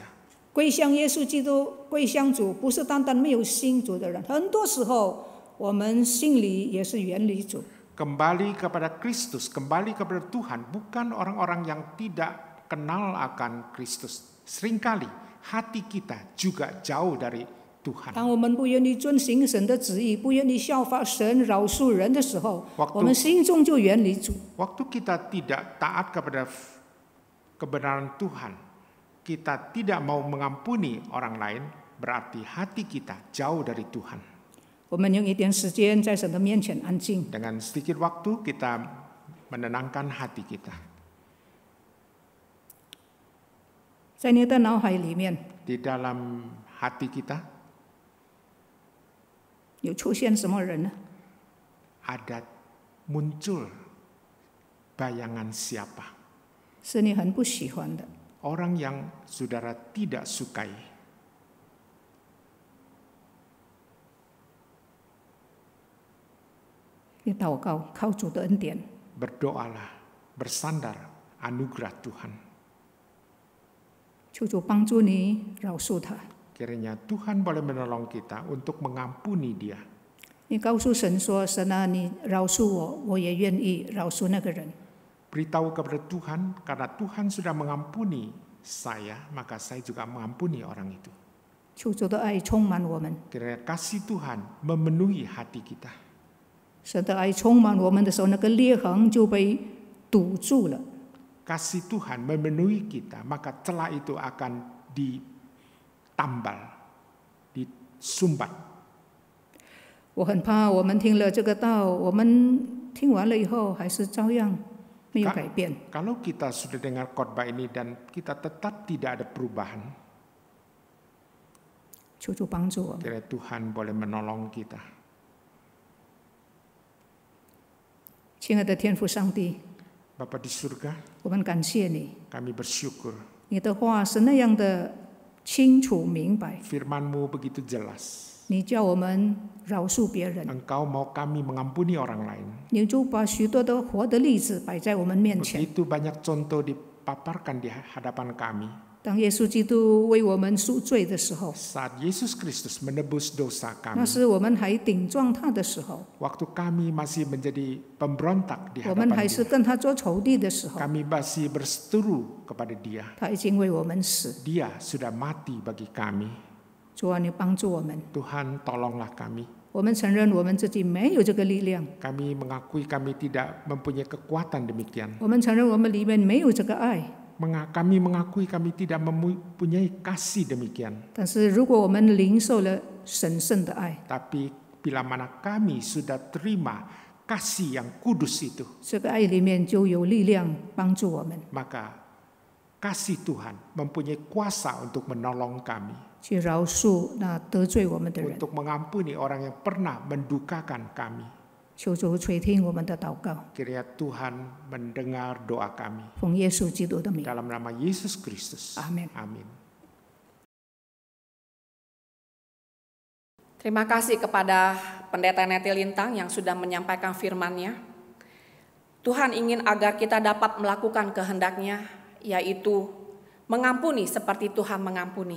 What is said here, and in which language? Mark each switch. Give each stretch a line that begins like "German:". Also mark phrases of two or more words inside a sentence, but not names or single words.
Chinese: 归向耶稣基督，归向主，不是单单没有信主的人，很多时候我们心里也是远离主。
Indonesian: Kembali kepada Kristus, kembali kepada Tuhan, bukan orang-orang yang tidak kenal akan Kristus. Seringkali hati kita juga jauh dari Tuhan.
Chinese: 当我们不愿意遵行神的旨意，不愿意效法神饶恕人的时候，
Indonesian: Waktu-
Chinese: 我们心中就远离主。
Indonesian: Waktu kita tidak taat kepada kebenaran Tuhan, kita tidak mau mengampuni orang lain, berarti hati kita jauh dari Tuhan.
Chinese: 我们用一点时间在神的面前安静，
Indonesian: Dengan sedikit waktu kita menenangkan hati kita.
Chinese: 在你的脑海里面
Indonesian: Di dalam hati kita
Chinese: 有出现什么人呢？
Indonesian: ada muncul bayangan siapa?
Chinese: 是你很不喜欢的，
Indonesian: Orang yang saudara tidak sukai.
Chinese: 你祷告，靠主的恩典，
Indonesian: Berdoalah, bersandar anugerah Tuhan.
Chinese: 求主帮助你饶恕他。
Indonesian: Kiranya Tuhan boleh menolong kita untuk mengampuni dia.
Chinese: 你告诉神说：“神啊，你饶恕我，我也愿意饶恕那个人。”
Indonesian: Beritahu kepada Tuhan, karena Tuhan sudah mengampuni saya, maka saya juga mengampuni orang itu.
Chinese: 求主的爱充满我们，
Indonesian: Kiranya kasih Tuhan memenuhi hati kita.
Chinese: 神的爱充满我们的时候，那个裂痕就被堵住了。
Indonesian: Kasih Tuhan memenuhi kita, maka celah itu akan ditambal, disumbat.
Chinese: 我很怕我们听了这个道，我们听完了以后还是照样没有改变。
Indonesian: Kalau kita sudah dengar khotbah ini dan kita tetap tidak ada perubahan,
Chinese: 求主帮助我们。
Indonesian: kiranya Tuhan boleh menolong kita.
Chinese: 亲爱的天父上帝，
Indonesian: Bapa di surga,
Chinese: 我们感谢你，
Indonesian: kami bersyukur
Chinese: 你的话是那样的清楚明白，
Indonesian: firman-Mu begitu jelas.
Chinese: 你叫我们饶恕别人，
Indonesian: Engkau mau kami mengampuni orang lain.
Chinese: 你就把许多的活的例子摆在我们面前。
Indonesian: Begitu banyak contoh dipaparkan di hadapan kami.
Chinese: 当耶稣基督为我们赎罪的时候，
Indonesian: Saat Yesus Kristus menebus dosa
Chinese: 那
Indonesian: kami,
Chinese: 是我们还顶撞他的时候，
Indonesian: waktu kami masih menjadi pemberontak di
Chinese: 我们
Indonesian: hadapan
Chinese: 还是
Indonesian: Dia,
Chinese: 跟他做仇敌的时候，
Indonesian: kami masih berseteru kepada Dia.
Chinese: 他已经为我们死。
Indonesian: Dia sudah mati bagi kami.
Chinese: 主啊，你帮助我们。
Indonesian: Tuhan tolonglah kami.
Chinese: 我们承认我们自己没有这个力量，
Indonesian: Kami mengakui kami tidak mempunyai kekuatan demikian.
Chinese: 我们承认我们里面没有这个爱。
Indonesian: Kami mengakui kami tidak mempunyai kasih demikian.
Chinese: 但是如果我们领受了神圣的爱，
Indonesian: Tapi bila mana kami sudah terima kasih yang kudus itu,
Chinese: 这个爱里面就有力量帮助我们，
Indonesian: maka kasih Tuhan mempunyai kuasa untuk menolong kami,
Chinese: 去饶恕那得罪我们的人。
Indonesian: untuk mengampuni orang yang pernah mendukakan kami.
Chinese: 求主垂听我们的祷告，
Indonesian: Kiranya Tuhan mendengar doa kami.
Chinese: 奉耶稣基督的名，
Indonesian: Dalam nama Yesus Kristus. Amin. Amin. Terima kasih kepada Pendeta Neti Lintang yang sudah menyampaikan firman-Nya. Tuhan ingin agar kita dapat melakukan kehendak-Nya, yaitu mengampuni seperti Tuhan mengampuni.